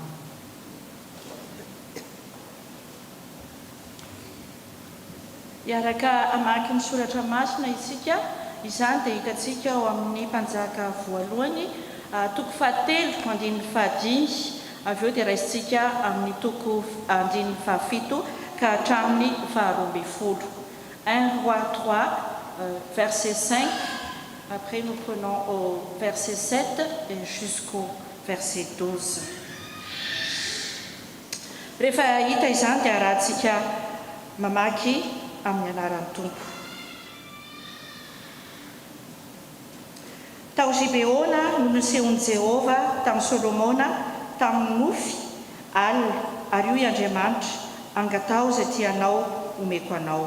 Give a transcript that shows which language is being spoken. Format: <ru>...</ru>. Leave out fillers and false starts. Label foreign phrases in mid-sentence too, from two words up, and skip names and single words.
<mg>Iaraka amaky ny soratra masina isika, izany dia hitantsika ao amin'ny mpanjaka voalohany toko 7:5, avy eo dia raisintsika amin'ny toko 7 ka hatramin'ny 12.</mg> <fr>1 Roi 3, verset 5. Après, nous prenons au verset 7 et jusqu'au verset 12.</fr> <mg>Rehefa hita izany dia rahantsika mamaky amin'ny anaran'ny Tompo. Tao Gibeona no nisehon'i Jehova tamin'i Solomona tamin'ny nofy alina, ary io i Andriamanitra angatao izay tianao omeko anao.</mg>